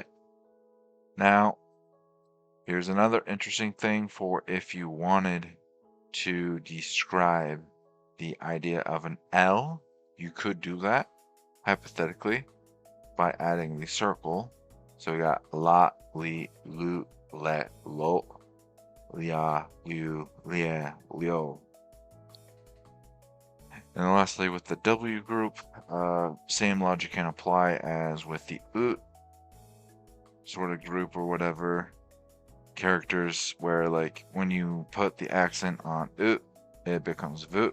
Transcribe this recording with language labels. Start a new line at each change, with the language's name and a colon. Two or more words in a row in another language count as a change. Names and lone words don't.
English: Now, here's another interesting thing for if you wanted to describe the idea of an L, you could do that, hypothetically, by adding the circle.
Japanese: So we got la, li, lu, le, lo, lia, lu, lie, lio.
English: And lastly, with the W group, same logic can apply as with the U sort of group or whatever characters, where like when you put the accent on U, it becomes V.